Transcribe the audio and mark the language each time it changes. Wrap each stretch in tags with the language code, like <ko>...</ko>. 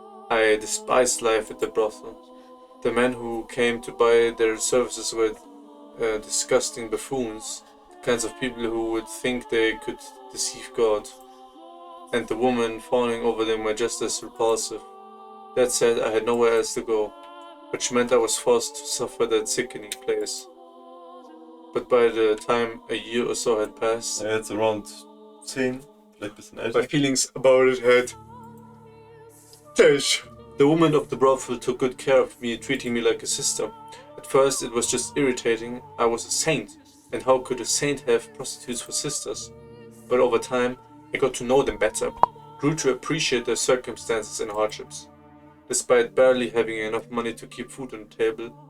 <en>I despised life at the brothel. The men who came to buy their services were disgusting buffoons, the kinds of people who would think they could deceive God, and the women fawning over them were just as repulsive. That said, I had nowhere else to go, which meant I was forced to suffer that sickening place. But by the time a year or so had passed,</en> <de>Ja, jetzt around 10, vielleicht ein bisschen älter.</de> <en>my feelings about it had changed. The woman of the brothel took good care of me, treating me like a sister. At first it was just irritating. I was a saint, and how could a saint have prostitutes for sisters? But over time, I got to know them better, grew to appreciate their circumstances and hardships. Despite barely having enough money to keep food on the table,</en>